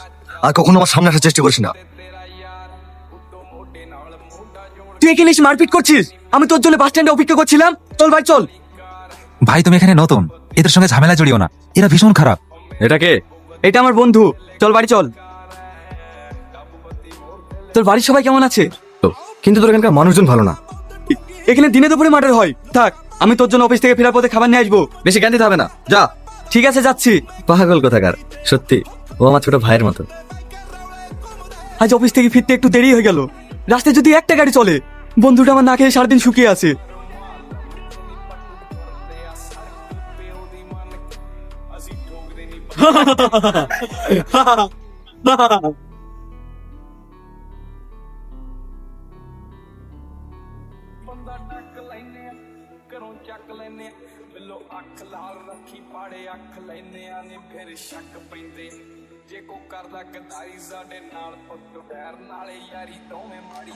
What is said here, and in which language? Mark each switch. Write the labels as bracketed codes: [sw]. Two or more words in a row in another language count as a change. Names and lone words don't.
[bn] আর কখনো আমার সামনে আসার চেষ্টা করিস না। [pa] ਤੇਰਾ ਯਾਰ ਉੱਤੋਂ ਮੋਢੇ ਨਾਲ ਮੋਢਾ ਜੋੜ [bn] তুই এখানে এসে মারপিট করছিস? আমি তোর জন্য বাস স্ট্যান্ডে অপেক্ষা করছিলাম। চল ভাই চল। ভাই তুমি এখানে নতুন, এদের সঙ্গে ঝামেলা জড়িও না, এরা ভীষণ খারাপ। এটা কে? এটা আমার বন্ধু। চল বাড়ি চল। তোর বাড়ির সবাই কেমন আছে? কিন্তু তোর এখানকার মানুষজন ভালো না। এখানে দিনে দুপুরে মার্ডার হয়। থাক, আমি তোর জন্য অফিস থেকে ফেরার পথে খাবার নিয়ে আসবো। বেশি জ্ঞান দিতে হবে না, যা। ঠিক আছে, যাচ্ছি। পাগল কোথাকার, সত্যি ও আমার ছোট ভাইয়ের মতো। আজ অফিস থেকে ফিরতে একটু দেরি হয়ে গেল। রাস্তায় যদি একটা গাড়ি চলে, বন্ধুটা আমার না খেয়ে সারাদিন শুকিয়ে আছে। [pa] ਬੰਦਾ ਡੱਕ ਲੈਨੇ ਆ ਘਰੋਂ ਚੱਕ ਲੈਨੇ ਆ ਬਿੱਲੋ ਅੱਖ ਲਾਲ ਰੱਖੀ ਪਾੜੇ ਅੱਖ ਲੈਨੇ ਆ ਨੇ ਫਿਰ ਸ਼ੱਕ ਪੈਂਦੇ ਜੇ ਕੋ ਕਰਦਾ ਗਦਾਰੀ ਸਾਡੇ ਨਾਲ ਪੁੱਤ ਬੈਰ ਨਾਲੇ ਯਾਰੀ ਦੋਵੇਂ ਮਾੜੀ